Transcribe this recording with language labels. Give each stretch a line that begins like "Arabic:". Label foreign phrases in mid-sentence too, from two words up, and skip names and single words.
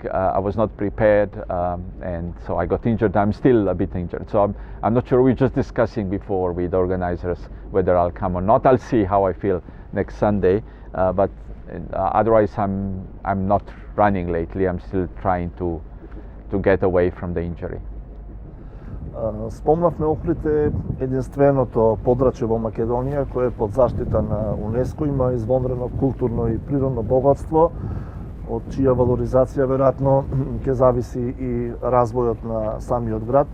English: I was not prepared, and so I got injured. I'm still a bit injured, so I'm not sure. We're just discussing before with the organizers whether I'll come or not. I'll see how I feel next Sunday, but otherwise I'm not running lately. I'm still trying to get away from the injury.
Macedonian: Спомнавме Охрид е единственото подрачје во Македонија кое е под заштита на УНЕСКО, има извонредно културно и природно богатство, од чија валоризација веројатно ќе зависи и развојот на самиот град.